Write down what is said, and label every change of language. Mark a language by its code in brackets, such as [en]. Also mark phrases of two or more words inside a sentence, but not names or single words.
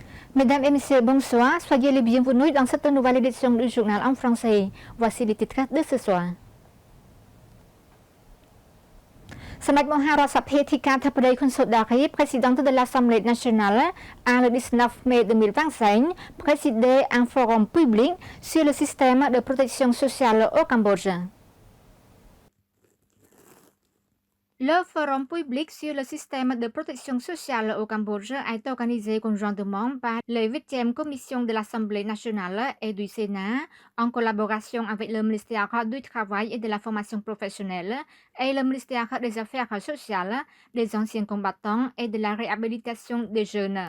[fr] Mesdames et messieurs, bonsoir. Soyez les bienvenus dans cette nouvelle édition du journal en français. Voici les titres de ce soir. សម្ដេចមហារដ្ឋសភាធិការធិបតីខុនសូដារី présidente de l'Assemblée nationale a le 19 mai 2025 présidé un forum public sur le système de protection sociale au Cambodge. Le forum public sur le système de protection sociale au Cambodge a été organisé conjointement par les 8e commissions de l'Assemblée nationale et du Sénat en collaboration avec le ministère du Travail et de la formation professionnelle et le ministère des Affaires sociales, des anciens combattants et de la réhabilitation des jeunes.